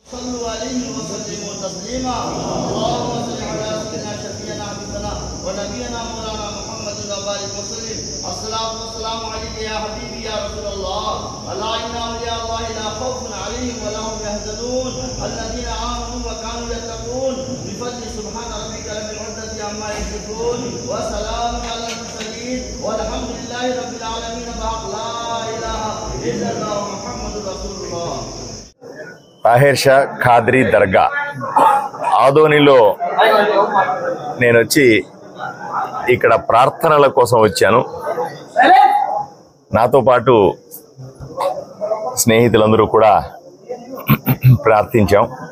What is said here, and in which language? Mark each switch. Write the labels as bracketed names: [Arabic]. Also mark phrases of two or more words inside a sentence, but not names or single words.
[Arabic] صلوا عليه وسلموا تسليما اللهم صل على سيدنا شفيعنا حبيبنا ونبينا مولانا محمد وبارك وسلم الصلاة والسلام عليك يا حبيبي يا رسول الله ألا إن أولياء الله لا خوف عليهم ولا هم يحزنون الذين آمنوا وكانوا يتقون بفضل سبحان ربك رب العزة عما يصفون وسلام على المرسلين والحمد لله رب العالمين بحق لا إله إلا الله محمد رسول الله. [Telugu] తాహిర్ షా ఖాద్రీ దర్గా ఆదోనిలో నేను వచ్చి ఇక్కడ ప్రార్థనల కోసం వచ్చాను. నాతో పాటు స్నేహితులందరూ కూడా ప్రార్థించాం.